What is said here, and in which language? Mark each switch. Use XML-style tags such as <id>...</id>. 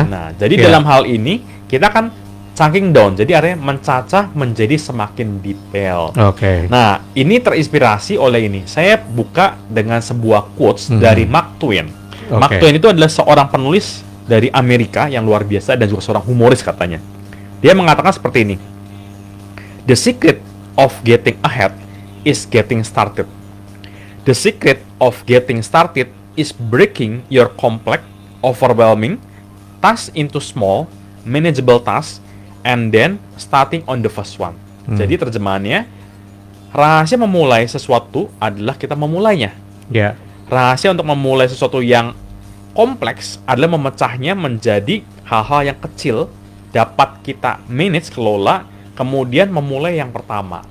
<id>Nah, jadi dalam hal ini kita kan chunking down, jadi artinya mencacah menjadi semakin detail. Oke. Nah, ini terinspirasi oleh ini. Saya buka dengan sebuah quotes dari Mark Twain. Mark Twain itu adalah seorang penulis dari Amerika yang luar biasa dan juga seorang humoris katanya. Dia mengatakan seperti ini.</id> <en>The secret of getting ahead is getting started. The secret of getting started is breaking your complex, overwhelming tasks into small, manageable tasks and then starting on the first one.</en> <id>Jadi terjemahannya, rahasia memulai sesuatu adalah kita memulainya. Rahasia untuk memulai sesuatu yang kompleks adalah memecahnya menjadi hal-hal yang kecil, dapat kita manage, kelola, kemudian memulai yang pertama.</id>